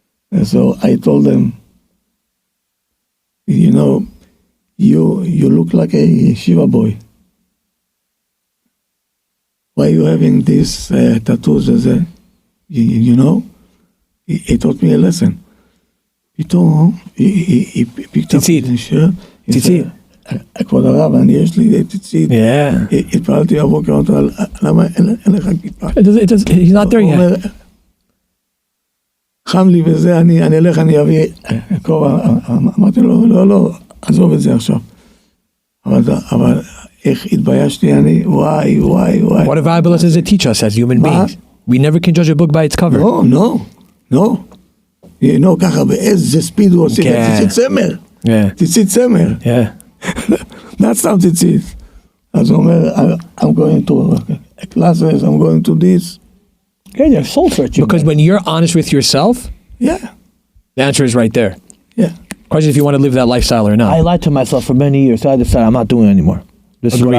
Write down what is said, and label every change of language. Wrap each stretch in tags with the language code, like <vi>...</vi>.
<en>And so I told them, you look like a Shiva boy. why you having these tattoos as a, you know? He taught me a lesson.</en> <he>פתאום,</he> <en>he picked up his shirt.</en> <he>ציצית. כבוד הרב, אני יש לי ציצית. התפעלתי הבוקר, אותו, למה אין לך כיפה?</he> <en>He's not there</en> <he>הוא</he> <en>yet.</en> <he>אומר, חם לי וזה, אני אלך, אני אביא כובע. אמרתי לו, לא, עזוב את זה עכשיו. אבל איך התביישתי אני, וואי.</he> <en>What a valuable lesson does it teach us as human beings? We never can judge a book by its cover. No. You know,</en> <he>ככה, באיזה ספיד הוא עושה, ציצית צמר. ציצית צמר.</he> <en>Not</en> <he>סתם ציצית. אז הוא אומר,</he> <en>I'm going to classes, I'm going to this. Okay, they're soul searching. Because when you're honest with yourself, Yeah. the answer is right there. Yeah. Question is if you want to live that lifestyle or not. I lied to myself for many years, so I decided I'm not doing it anymore. This is what I</en>